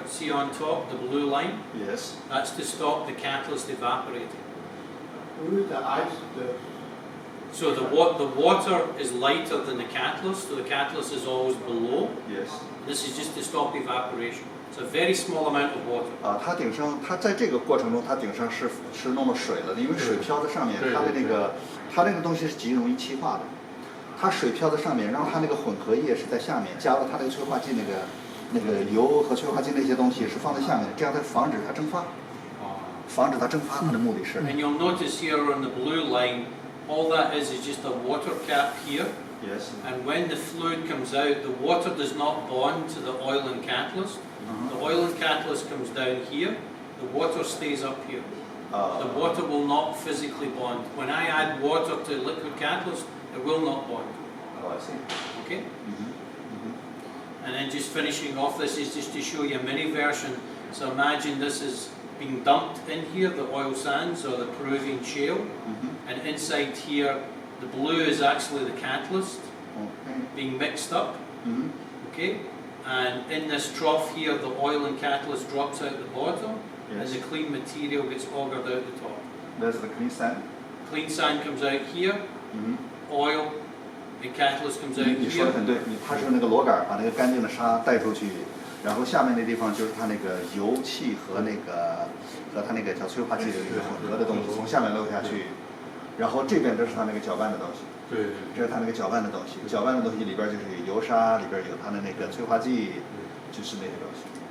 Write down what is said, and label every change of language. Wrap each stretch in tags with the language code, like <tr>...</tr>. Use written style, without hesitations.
<en>See on top the blue line. Yes. That's to stop the catalyst evaporating. With the ice, So the water is lighter than the catalyst, so the catalyst is always below. Yes. This is just to stop evaporation. It's a very small amount of water.</en> <zh>它顶上，它在这个过程中，它顶上是弄了水了的，因为水漂在上面，它那个东西是极容易气化的。它水漂在上面，然后它那个混合液是在下面，加了它那个催化剂那个油和催化剂那些东西是放在下面，这样它防止它蒸发。防止它蒸发，它的目的是。</zh> <en>And you'll notice here on the blue line, all that is just a water cap here. Yes. And when the fluid comes out, the water does not bond to the oil and catalyst. The oil and catalyst comes down here. The water stays up here. The water will not physically bond. When I add water to liquid catalyst, it will not bond. Oh, I see. Okay? And then just finishing off, this is just to show you a mini version. So imagine this is being dumped in here, the oil sands or the Peruvian shale. And inside here, the blue is actually the catalyst being mixed up. Okay? And in this trough here, the oil and catalyst drops out the bottom, and the clean material gets augered out the top. That's the clean sand. Clean sand comes out here, oil, the catalyst comes out</en> <zh>你说的</zh> <en>here.</en> <zh>很对，它是那个螺杆把那个干净的沙带出去，然后下面那地方就是它那个油气和它那个叫催化剂的一个混合的东西从下面漏下去，然后这边这是它那个搅拌的东西。对，这是它那个搅拌的东西，搅拌的东西里边就是有油沙，里边有它的那个催化剂，就是那些东西。</zh>